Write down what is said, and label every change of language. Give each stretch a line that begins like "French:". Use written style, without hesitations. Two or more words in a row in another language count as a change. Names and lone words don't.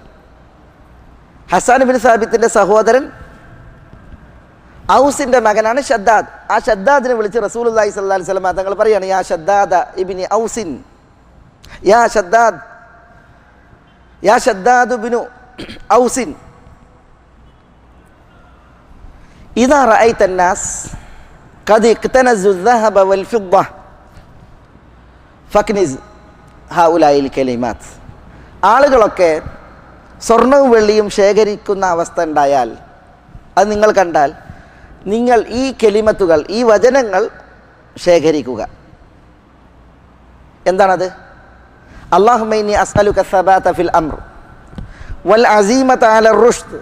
Malayalam: ഹസ്സാൻ ഇബ്നു സാബിത്തിൻ്റെ സഹോദരൻ ഔസിൻ്റെ മകനാണ് ഷദ്ദാദ്. ആ ഷദ്ദാദിനെ വിളിച്ച് റസൂലുള്ളാഹി
Arabic: صلى الله عليه وسلم
Malayalam: തങ്ങൾ പറയാണ്,
Arabic: يا شداد بن أوس، يا شداد بن أوس، إذا رأيت الناس قد اكتنزوا الذهب والفضة فاكنز هؤلاء الكلمات.
Malayalam: ആളുകളൊക്കെ സ്വർണവും വെള്ളിയും ശേഖരിക്കുന്ന അവസ്ഥ ഉണ്ടായാൽ, അത് നിങ്ങൾ കണ്ടാൽ നിങ്ങൾ ഈ കെലിമത്തുകൾ, ഈ വചനങ്ങൾ ശേഖരിക്കുക. എന്താണത്?
Arabic: اللهم إني أسألك الثبات في الأمر والعزيمة على الرشد